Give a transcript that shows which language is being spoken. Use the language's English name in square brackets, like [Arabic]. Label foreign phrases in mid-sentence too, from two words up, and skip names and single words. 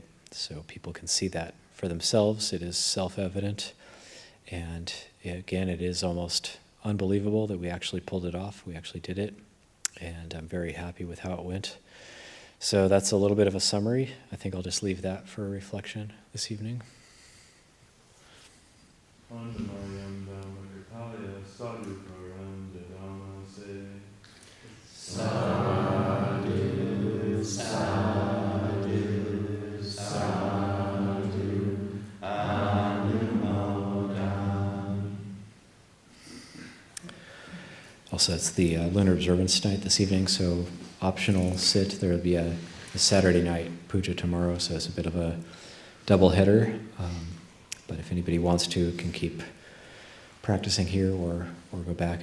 [English] So people can see that for themselves. It is self-evident. And again, it is almost unbelievable that we actually pulled it off. We actually did it. And I'm very happy with how it went. So that's a little bit of a summary. I think I'll just leave that for reflection this evening. [Pali] Sadhu, sadhu, sadhu, Anumodam. [English] Also, it's the Lunar Observance night this evening, so optional sit. There will be a Saturday night Pūjā tomorrow, so it's a bit of a double header. But if anybody wants to, can keep practicing here or go back.